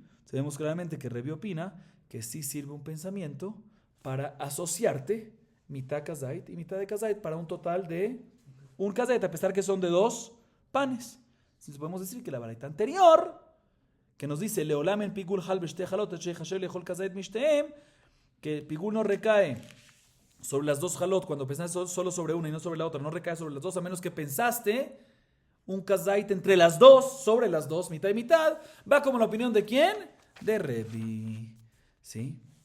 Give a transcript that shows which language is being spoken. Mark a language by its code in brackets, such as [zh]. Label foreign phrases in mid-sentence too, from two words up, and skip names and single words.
[es] Sabemos claramente que Rebi opina que sí sirve un pensamiento para asociarte mitad kazait y mitad de kazait para un total de un kazait, a pesar que son de dos panes. Entonces podemos decir que la baraita anterior, que nos dice [he] לעולם אין פיגול חל בשתי חלות שיחשב לאכול כזית משתיהן, [es] que pigul no recae sobre las dos halot cuando pensás solo sobre una y no sobre la otra, no recae sobre las dos, a menos que pensaste un kazait entre las dos, sobre las dos, mitad y mitad, va como la opinión de ¿quién? De Rebi. ¿Sí?